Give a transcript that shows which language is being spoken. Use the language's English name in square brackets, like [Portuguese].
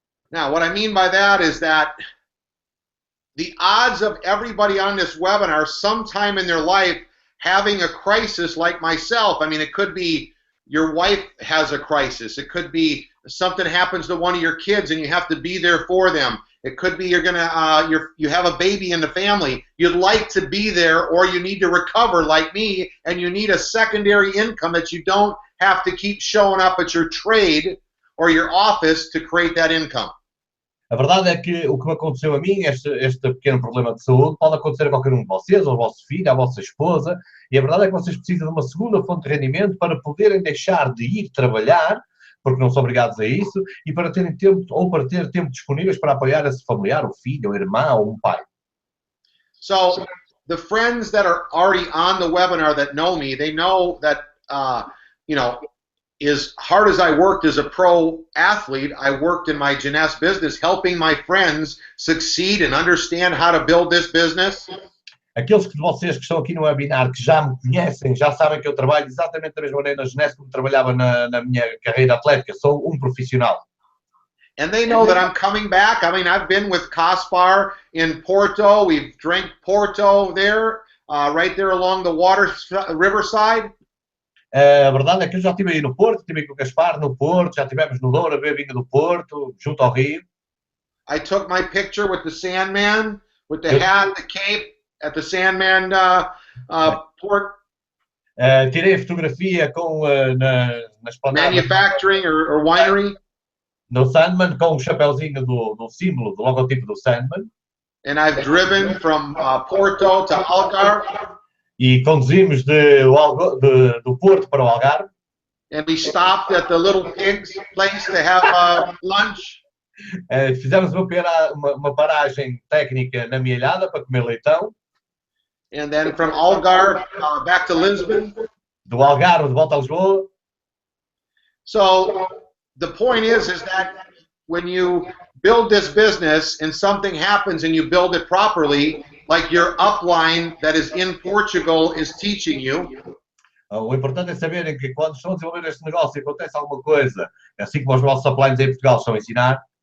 [English] Now, what I mean by that is that the odds of everybody on this webinar sometime in their life having a crisis like myself, I mean, it could be your wife has a crisis. It could be something happens to one of your kids and you have to be there for them. It could be you have a baby in the family. You'd like to be there, or you need to recover like me, and you need a secondary income that you don't have to keep showing up at your trade or your office to create that income. [Portuguese] A verdade é que o que me aconteceu a mim, este pequeno problema de saúde, pode acontecer a qualquer um de vocês, ao vosso filho, à vossa esposa, e a verdade é que vocês precisam de uma segunda fonte de rendimento para poderem deixar de ir trabalhar, porque não são obrigados a isso, e para terem tempo, ou para ter tempo disponíveis para apoiar esse familiar, o filho, o irmão, ou um pai. [English] So, the friends that are already on the webinar that know me, they know that, as hard as I worked as a pro athlete, I worked in my Jeunesse business, helping my friends succeed and understand how to build this business. [Portuguese] Aqueles de vocês que estão aqui no webinar, que já me conhecem, já sabem que eu trabalho exatamente da mesma maneira na Jeunesse como trabalhava na minha carreira atlética. Sou um profissional. [English] And they know that I'm coming back. I mean, I've been with Caspar in Porto. We've drank Porto there, right there along the riverside. [Portuguese] A verdade é que eu já estive aí no Porto, estive com o Gaspar no Porto, já estivemos no Douro a beber vinho do Porto, junto ao Rio. [English] I took my picture with the Sandman, with the hat, the cape, at the Sandman port. [Portuguese] Tirei a fotografia com na esplanada [English] manufacturing or winery. [Portuguese] No Sandman, com o chapéuzinho do símbolo, do logotipo do Sandman. [English] And I've driven from Porto to Algarve. [Portuguese] E conduzimos do Porto para o Algarve. [English] And we stopped at the Little Pigs place to have lunch. [Portuguese] Fizemos uma paragem técnica na Mielhada para comer leitão. [English] And then from Algarve back to Lisbon. [Portuguese] Do Algarve de volta a Lisboa. [English] So the point is that when you build this business and something happens and you build it properly, like your upline that is in Portugal is teaching you. [Portuguese] O importante é saberem que quando estão a desenvolver este negócio e acontece alguma coisa, assim como os nossos uplines em Portugal estão a ensinar,